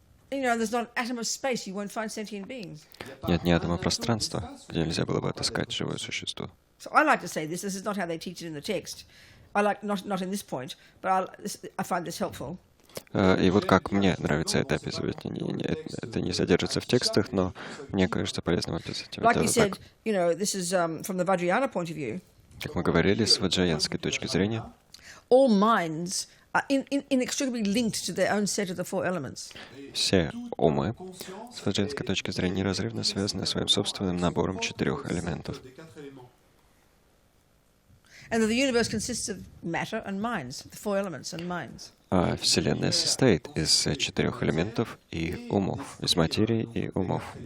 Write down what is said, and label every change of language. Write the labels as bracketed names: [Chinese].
[English] There's not an atom of space you won't find sentient beings. [Russian] Нет ни атома пространства, где нельзя было бы отыскать живое существо. [English] So I like to say this is not how they teach it in the text. I like not in this point, but I find this helpful. [Russian] И вот как мне нравится это описывать. Это не содержится в текстах, но мне кажется полезным описывать. [English] Like we said, this is from the Vajrayana point of view. [Russian] Как мы говорили, с ваджраянской точки зрения, [English] all minds are inextricably linked to their own set of the four elements. [Russian] Все умы с ваджраянской точки зрения неразрывно связаны своим собственным набором 4 элементов. [English] And that the universe consists of matter and minds, the four elements and minds. [Russian] А Вселенная состоит из 4 элементов и умов, из материи и умов.